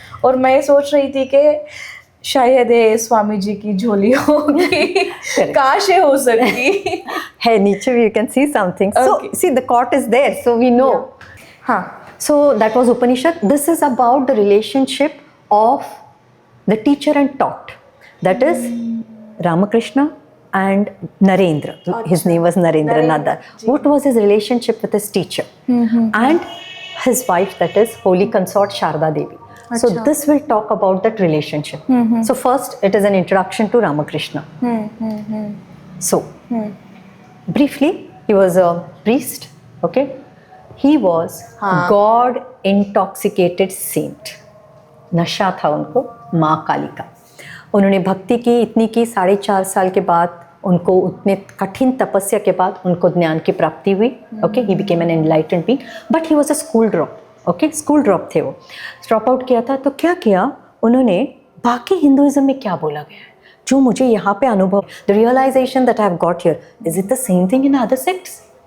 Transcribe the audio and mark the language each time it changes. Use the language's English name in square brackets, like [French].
[Hindi] और मैं सोच रही थी कि शायद ये स्वामी जी की झोली होगी, काश ये हो सकती है। [English] नीचे you can see something, so see the cot is there, so we know. [Hindi] हाँ, [English] So that was Upanishad. This is about the relationship of the teacher and taught, दैट इज Ramakrishna and Narendra. His name was Narendra Nadar. What was his relationship with his teacher and his wife, that is Holy Consort Sharda Devi. So this will talk about that relationship. So first it is an introduction to Ramakrishna. So briefly, he was a priest. Okay, he was God intoxicated saint. [Hindi] नशा था उनको माँ काली का। उन्होंने भक्ति की इतनी की, 4.5 साल के बाद उनको, उतने कठिन तपस्या के बाद उनको ज्ञान की प्राप्ति हुई। [English] Okay, he became an enlightened being, but he was a school drop. [Hindi] Okay, school drop थे वो, ड्रॉप आउट किया था। तो क्या किया उन्होंने, बाकी हिंदुइज्म में क्या बोला गया है, जो मुझे यहाँ पे अनुभव, [English] The realisation that I have got here, is it the same thing in other sects?